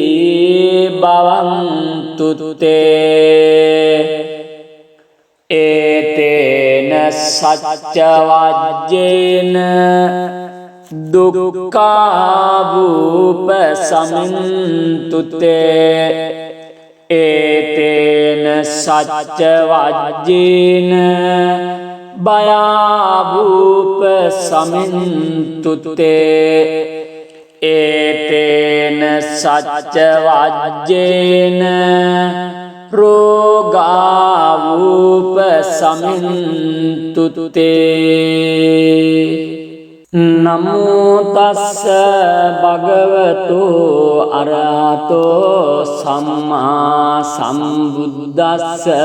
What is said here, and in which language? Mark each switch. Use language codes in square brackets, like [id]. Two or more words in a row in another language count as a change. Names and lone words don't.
[pi] භවන්තු තේ ඒතේන සච්ච වජ්ජේන දුක්ඛාභූප සමින්තුතේ ඒතේන සච්ච වජ්ජේන භයාභූප සමින්තුතේ ඒතේන සච්ච වජ්ජේන රෝගාභූප සමින්තුතේ නමෝ තස්ස භගවතු අරහතෝ සම්මා සම්බුද්දස්ස